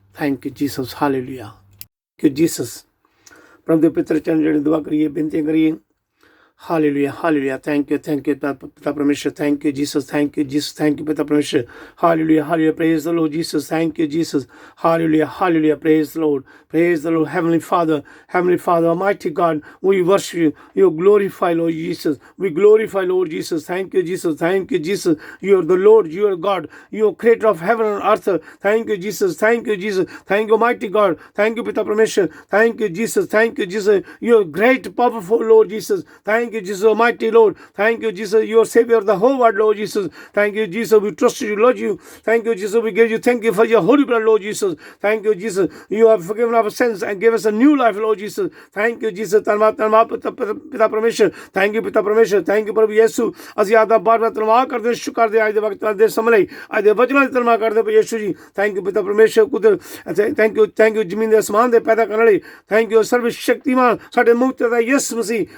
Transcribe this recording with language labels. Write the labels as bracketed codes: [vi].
[en] thank you Jesus, [pa] hallelujah. ਕਿ Jesus ਪ੍ਰਭੂ ਦੇ ਪਿੱਤਰ ਚਰਨ ਜਿਹੜੇ ਦੁਆ ਕਰੀਏ, ਬੇਨਤੀਆਂ ਕਰੀਏ। Hallelujah, hallelujah. [en] Thank you ਪਿਤਾ ਪਰਮੇਸ਼ਰ। Thank you Jesus, thank you Jesus, thank you ਪਿਤਾ ਪਰਮੇਸ਼ਰ। Hallelujah, hallelujah. Praise the Lord Jesus, thank you Jesus. Hallelujah, hallelujah. Praise the Lord, praise the Lord. Heavenly Father, Almighty God, we worship you. You glorify Lord Jesus. We glorify Lord Jesus. Thank you Jesus, thank you Jesus. You are the Lord, you are God, you are creator of heaven and earth. Thank you Jesus, thank you Jesus, thank you Almighty God, thank you Pita Parmeshwar, thank you Jesus, thank you Jesus. You are great, powerful Lord Jesus. Thank you Jesus, Almighty Lord. Thank you Jesus, you are Savior of the whole world Lord Jesus. Thank you Jesus, we trust you, Lord you. Thank you Jesus, we give you thank you for your holy blood Lord Jesus. Thank you Jesus, you have forgiven our sins and give us a new life Lord Jesus. Thank you Jesus, ਧੰਨਵਾਦ ਪਿਤਾ ਪਰਮੇਸ਼ਰ। Thank you ਪਿਤਾ ਪਰਮੇਸ਼ਰ, thank you ਪ੍ਰਭੂ ਯਿਸੂ। [pa] ਅਸੀਂ ਆਦਾ ਬਾਰ-ਬਾਰ ਧੰਨਵਾਦ ਕਰਦੇ, ਸ਼ੁਕਰ ਕਰਦੇ ਅੱਜ ਦੇ ਵਕਤ ਦੇ ਸਮੇਂ ਲਈ, ਅੱਜ ਦੇ ਵਚਨਾਂ ਦੀ ਧੰਨਵਾਦ ਕਰਦੇ ਪ੍ਰਭੂ ਯਿਸੂ ਜੀ। [en] thank you [pa] ਪਿਤਾ ਪਰਮੇਸ਼ਰ। [en] thank you [pa] ਜ਼ਮੀਨ ਦੇ ਅਸਮਾਨ ਦੇ ਪੈਦਾ ਕਰਨ ਲਈ। ਥੈਂਕ ਯੂ ਸਰਵ ਸ਼ਕਤੀਮਾਨ ਸਾਡੇ ਮੁਕਤ ਦਾ ਯਿਸੂ ਮਸੀਹ।